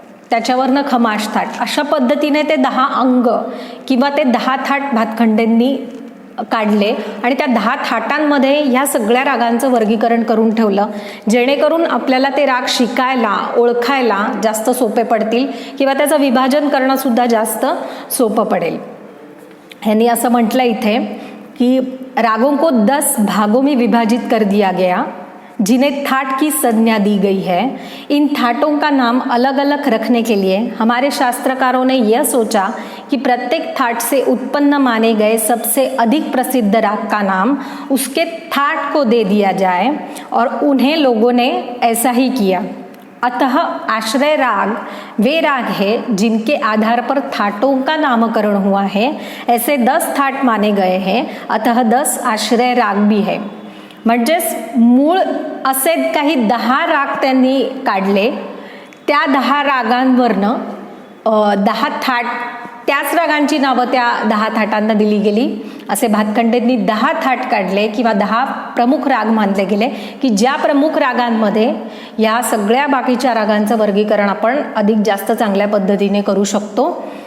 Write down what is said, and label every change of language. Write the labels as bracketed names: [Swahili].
[Marathi] त्याच्यावरनं खमाश थाट, अशा पद्धतीने ते 10 अंग किंवा ते 10 थाट भातखंडेंनी काढले आणि त्या 10 थाटांमध्ये ह्या सगळ्या रागांचं वर्गीकरण करून ठेवलं, जेणेकरून आपल्याला ते राग शिकायला, ओळखायला जास्त सोपे पडतील किंवा त्याचं विभाजन करणं सुद्धा जास्त सोपं पडेल. ह्यांनी असं म्हटलं इथे कि [Hindi] रागों को 10 भागों में विभाजित कर दिया गया, जिन्हें थाट की संज्ञा दी गई है. इन थाटों का नाम अलग अलग रखने के लिए हमारे शास्त्रकारों ने यह सोचा कि प्रत्येक थाट से उत्पन्न माने गए सबसे अधिक प्रसिद्ध राग का नाम उसके थाट को दे दिया जाए, और उन्हें लोगों ने ऐसा ही किया। अतः आश्रय राग वे राग है जिनके आधार पर थाटों का नामकरण हुआ है। ऐसे 10 थाट माने गए हैं, अतः 10 आश्रय राग भी है। [Marathi] म्हणजेच मूळ असे काही 10 राग त्यांनी काढले, त्या 10 रागांवरनं 10 थाट, त्याच रागांची नावं त्या 10 थाटांना दिली गेली। असे भातखंडेंनी 10 थाट काढले किंवा 10 प्रमुख राग मानले गेले की ज्या प्रमुख रागांमध्ये या सगळ्या बाकीच्या रागांचं वर्गीकरण आपण अधिक जास्त चांगल्या पद्धतीने करू शकतो।